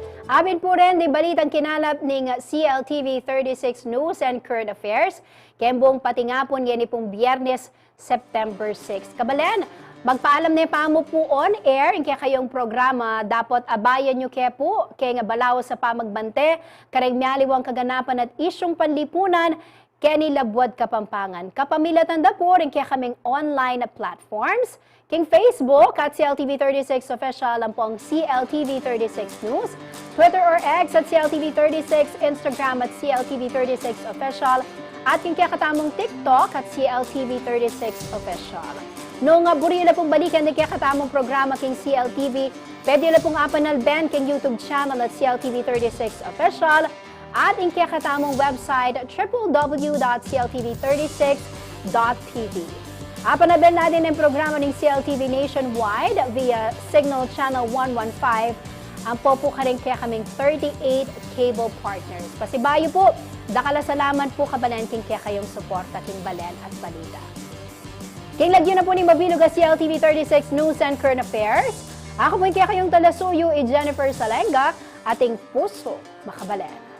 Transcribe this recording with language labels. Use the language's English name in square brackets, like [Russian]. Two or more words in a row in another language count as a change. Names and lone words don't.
[Pampanga] Amin po rin, di balitang kinalap ng CLTV 36 News and Current Affairs. Kembong pati nga po yan pong Biyernes, September 6. Kabalen, magpaalam na pamo po on air, kaya kayong programa, dapat abayan nyo kaya po, kaya nga balaw sa pamagbante, karang mialiwang kaganapan at isyong panlipunan, kaya nilabwad Kapampangan. Kapamilatan da po rin kaya kaming [English] online platforms, [Pampanga] king Facebook at CLTV36 Official ang pong CLTV36 News, Twitter or X at CLTV36, Instagram at CLTV36 Official, at king kaya katamong TikTok at CLTV36 Official. Nung buri na pong balikan na kaya katamong programa king CLTV, pwede na pong apanal band king YouTube channel at CLTV36 Official, at king kaya katamong website www.cltv36.tv. Apanabel natin ang programa ng CLTV Nationwide via Signal Channel 115. Ang popo ka rin kaya kaming 38 cable partners. Pasibayo po, dakala salamat po kabalan king kaya kayong suporta king balen at balita. King lagyan na po ni Mabilog ang CLTV 36 News and Current Affairs. Ako po kaya kayong talasuyo Jennifer Salenga, ating puso makabalen.